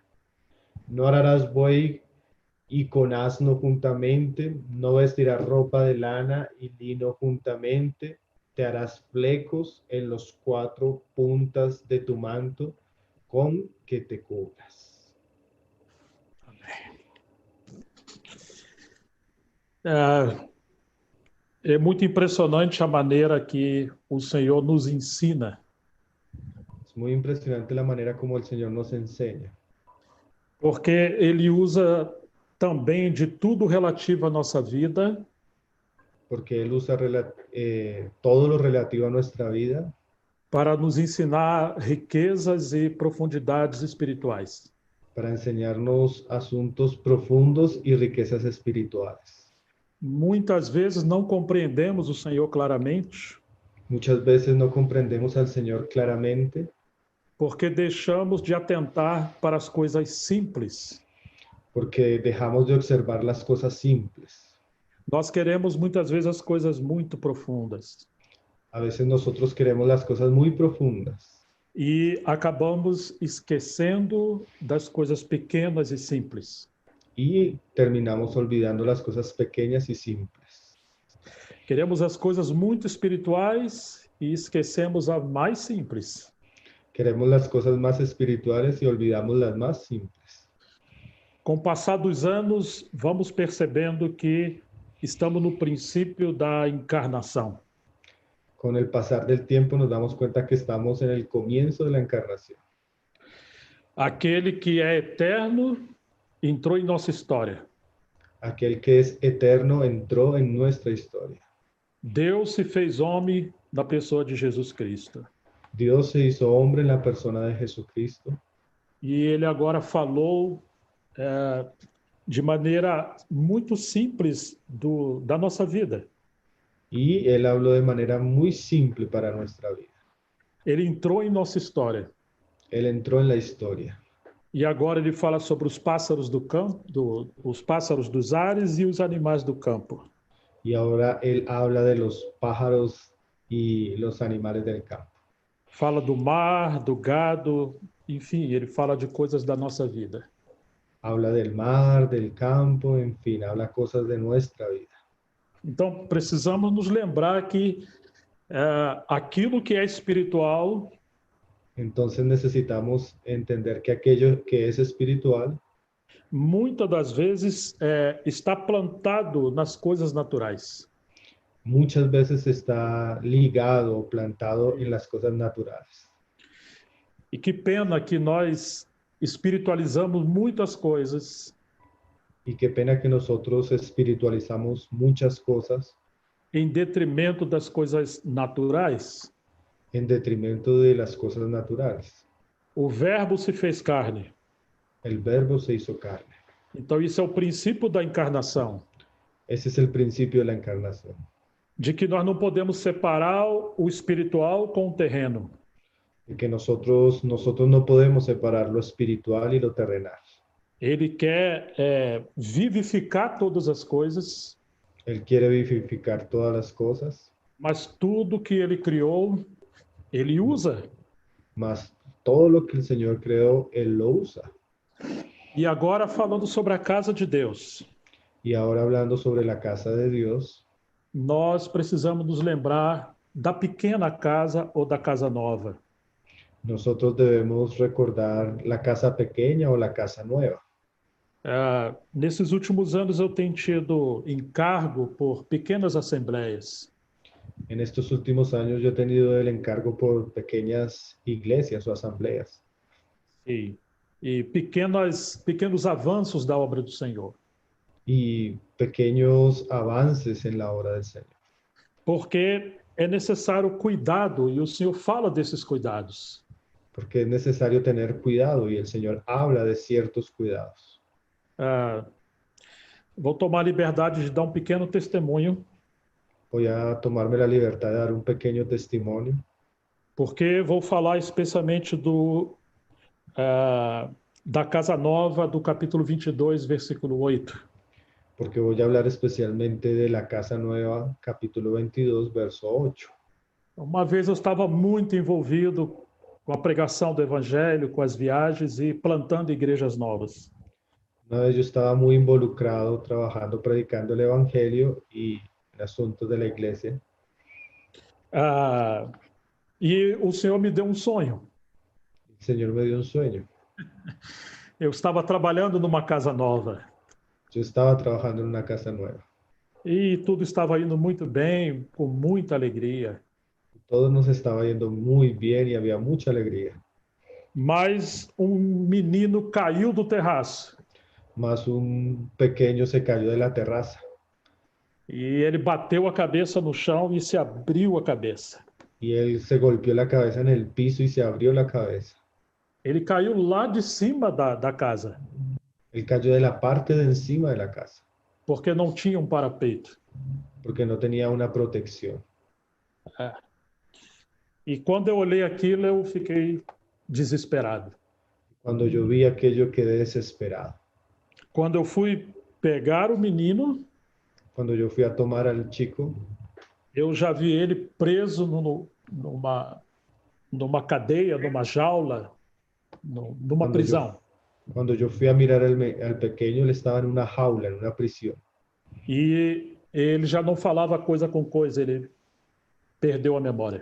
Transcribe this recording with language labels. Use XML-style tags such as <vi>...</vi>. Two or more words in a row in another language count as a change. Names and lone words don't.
<es>No ararás buey y con asno juntamente, no vestirás ropa de lana y lino juntamente, te harás flecos en los 4 puntas de tu manto con que te cubras.</es> <pt>É muito impressionante a maneira que o Senhor nos ensina.</pt> <es>Es muy impresionante la manera como el Señor nos enseña.</es> <pt>Porque Ele usa também de tudo relativo à nossa vida.</pt> <es>Porque Él usa todo lo relativo a nuestra vida.</es> <pt>Para nos ensinar riquezas e profundidades espirituais.</pt> <es>Para enseñarnos asuntos profundos y riquezas espirituales.</es> <pt>Muitas vezes não compreendemos o Senhor claramente.</pt> <es>Muchas veces no comprendemos al Señor claramente.</es> <pt>Porque deixamos de atentar para as coisas simples.</pt> <es>Porque dejamos de observar las cosas simples.</es> <pt>Nós queremos muitas vezes as coisas muito profundas.</pt> <es>A veces nosotros queremos las cosas muy profundas.</es> <pt>E acabamos esquecendo das coisas pequenas e simples.</pt> <es>Y terminamos olvidando las cosas pequeñas y simples.</es> <pt>Queremos as coisas muito espirituais e esquecemos as mais simples.</pt> <es>Queremos las cosas más espirituales y olvidamos las más simples.</es> <pt>Com o passar dos anos, vamos percebendo que estamos no princípio da encarnação.</pt> <es>Con el pasar del tiempo nos damos cuenta que estamos en el comienzo de la encarnación.</es> <pt>Aquele que é eterno entrou em nossa história.</pt> <es>Aquel que es eterno entró en nuestra historia.</es> <pt>Deus se fez homem na pessoa de Jesus Cristo.</pt> <es>Dios se hizo hombre en la persona de Jesucristo</es> <pt>E ele agora falou de maneira muito simples da nossa vida.</pt> <es>y Él habló de manera muy simple para nuestra vida.</es> <pt>Ele entrou em nossa história.</pt> <es>Él entró en la historia.</es> <pt>E agora ele fala sobre os pássaros do campo, os pássaros dos ares e os animais do campo.</pt> <es>Y ahora Él habla de los pájaros y los animales del campo.</es> <pt>Fala do mar, do gado, enfim, ele fala de coisas da nossa vida.</pt> <es>Habla del mar, del campo, en fin, habla cosas de nuestra vida.</es> <pt>Então, precisamos nos lembrar que aquilo que é espiritual</pt> <es>Entonces necesitamos entender que aquello que es espiritual</es> <pt>muitas das vezes está plantado nas coisas naturais.</pt> <es>muchas veces está ligado o plantado en las cosas naturales.</es> <pt>E que pena que nós espiritualizamos muitas coisas</pt> <es>Y qué pena que nosotros espiritualizamos muchas cosas</es> <pt>em detrimento das coisas naturais.</pt> <es>en detrimento de las cosas naturales.</es> <pt>O Verbo se fez carne.</pt> <es>El verbo se hizo carne.</es> <pt>Então, isso é o princípio da encarnação,</pt> <es>Ese es el principio de la encarnación.</es> <pt>de que nós não podemos separar o espiritual com o terreno.</pt> <es>De que nosotros no podemos separar lo espiritual y lo terrenal.</es> <pt>Ele quer vivificar todas as coisas,</pt> <es>Él quiere vivificar todas las cosas,</es> <pt>mas tudo que ele criou, ele usa.</pt> <es>mas todo lo que el Señor creó, Él lo usa.</es> <pt>E agora falando sobre a casa de Deus,</pt> <es>Y ahora hablando sobre la casa de Dios,</es> <pt>nós precisamos nos lembrar da pequena casa ou da casa nova.</pt> <es>nosotros debemos recordar la casa pequeña o la casa nueva.</es> <pt>Nesses últimos anos eu tenho tido encargo por pequenas assembleias.</pt> <es>En estos últimos años yo he tenido el encargo por pequeñas iglesias o asambleas</es> <pt>E pequenos avanços da obra do Senhor.</pt> <es>y pequeños avances en la obra del Señor.</es> <pt>Porque é necessário cuidado e o Senhor fala desses cuidados.</pt> <es>Porque es necesario tener cuidado y el Señor habla de ciertos cuidados.</es> <pt>Vou tomar a liberdade de dar um pequeno testemunho,</pt> <es>Voy a tomarme la libertad de dar un pequeño testimonio,</es> <pt>porque vou falar especialmente da Casa Nova, do capítulo 22, versículo 8.</pt> <es>porque voy a hablar especialmente de la casa nueva, capítulo 22, verso 8.</es> <pt>Uma vez eu estava muito envolvido com a pregação do Evangelho, com as viagens e plantando igrejas novas.</pt> <es>Una vez yo estaba muy involucrado trabajando, predicando el Evangelio y en asuntos de la iglesia.</es> <pt>E o Senhor me deu um sonho.</pt> <es>El Señor me dio un sueño.</es> <pt>Eu estava trabalhando numa casa nova</pt> <es>Yo estaba trabajando en una casa nueva.</es> <pt>e tudo estava indo muito bem, com muita alegria.</pt> <es>Todo nos estaba yendo muy bien y había mucha alegría.</es> <pt>Mas um menino caiu do terraço</pt> <es>Mas un pequeño se cayó de la terraza</es> <pt>e ele bateu a cabeça no chão e se abriu a cabeça.</pt> <es>y él se golpeó la cabeza en el piso y se abrió la cabeza.</es> <pt>Ele caiu lá de cima da casa,</pt> <es>Él cayó de la parte de encima de la casa</es> <pt>porque não tinha um parapeito.</pt> <es>porque no tenía una protección.</es> <pt>E quando eu olhei aquilo, eu fiquei desesperado.</pt> <es>Cuando yo vi aquello quedé desesperado.</es> <pt>Quando eu fui pegar o menino,</pt> <es>Cuando yo fui a tomar al chico,</es> <pt>eu já vi ele preso numa cadeia, numa jaula, numa prisão.</pt> <es>Cuando yo fui a mirar al pequeño, él estaba en una jaula, en una prisión.</es> <pt>E ele já não falava coisa com coisa, ele perdeu a memória.</pt>